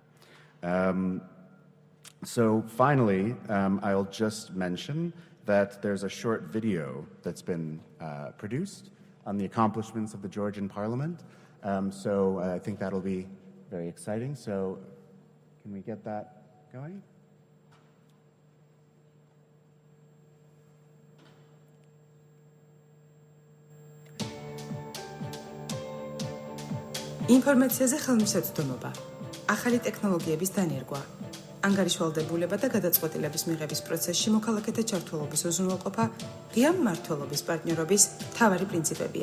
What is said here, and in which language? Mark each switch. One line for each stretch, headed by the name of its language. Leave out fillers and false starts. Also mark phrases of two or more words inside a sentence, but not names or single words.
English: So finally, I'll just mention that there's a short video that's been produced on the accomplishments of the Georgian Parliament. So I think that'll be very exciting. So can we get that going?
Georgian: ინფორმაციაზე ხელმისაწვდომობა, ახალი ტექნოლოგიების დანერგვა, ანგარიშვალდებულება და გადაწყვეტილების მიღების პროცესში მოქალაქეთა ჩართულობის უზრუნველყოფა ღია მმართველობის პარტნიორობის მთავარი პრინციპებია.